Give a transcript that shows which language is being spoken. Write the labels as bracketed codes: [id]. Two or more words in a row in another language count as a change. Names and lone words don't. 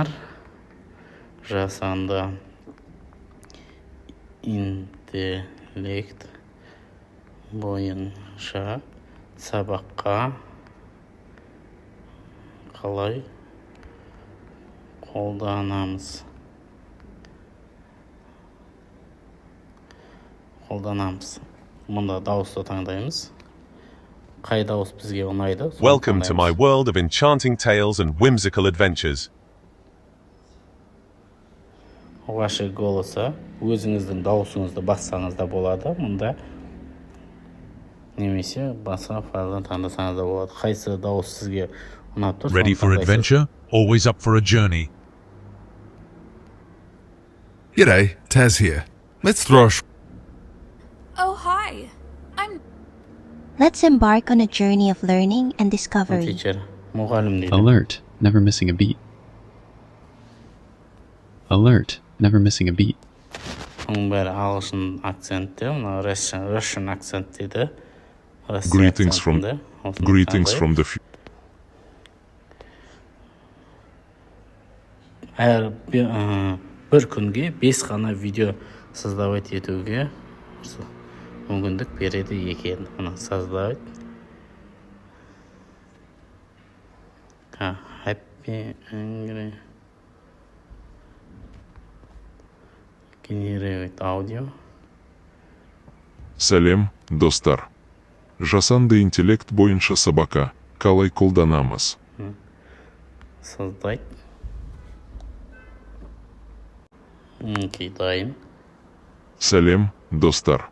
[kk] Жасанды интеллект бойынша сабаққа қалай қолданамыз. Мұнда дауысты таңдаймыз. Қай дауыс бізге ұнайды? [en] Welcome to my world of enchanting tales and whimsical adventures. [ru] Ваши голоса, [kk] өзіңіздің дауысыңызды бассаңыз да болады. Мұнда немесе басқа файлдан таңдасаңыз да болады. Қайсы дауыс сізге ұнап тұр? [en] Ready for adventure? Always up for a journey. G'day, Taz here. Let's throw a Oh, hi. Let's embark on a journey of learning and discovery. [kk] Teacher, мұғалім дейді. [en] Alert, never missing a beat. Alert, never missing a beat. [kk] Оның бәрі ағылшын акцентте, Russian акцент дейді. [en] Greetings from the future. [kk] Әр бір күнге 5 қана видео создавать етуге мүмкіндік береді екен. Создавать. [en] Happy, angry. Generate audio. [kk] Сәлем, достар. Жасанды интеллект бойынша сабаққа қалай қолданамыз? Создать. Дайын. Сәлем, достар.